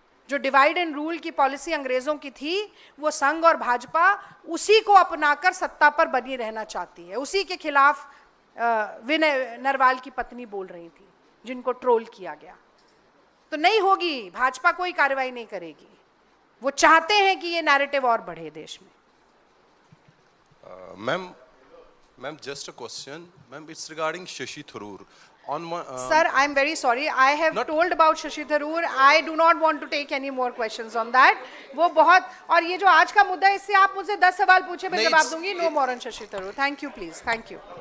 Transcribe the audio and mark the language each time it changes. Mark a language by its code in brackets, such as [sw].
[hi] जो divide and rule की policy अंग्रेजों की थी, वो संघ और भाजपा उसी को अपनाकर सत्ता पर बनी रहना चाहती है। उसी के खिलाफ विनय नरवाल की पत्नी बोल रही थी, जिनको ट्रोल किया गया। तो नहीं होगी, भाजपा कोई कार्रवाई नहीं करेगी। वो चाहते हैं कि ये नैरेटिव और बढ़े देश में। [en] Ma'am, just a question. Ma'am, it's regarding Shashi Tharoor. On one, Sir, I am very sorry. I have told about Shashi Tharoor. I do not want to take any more questions on that. [hi] वो बहुत, और ये जो आज का मुद्दा है, इससे आप मुझसे 10 सवाल पूछे, मैं नहीं, जवाब दूंगी. [en] No more on Shashi Tharoor. Thank you, please. Thank you.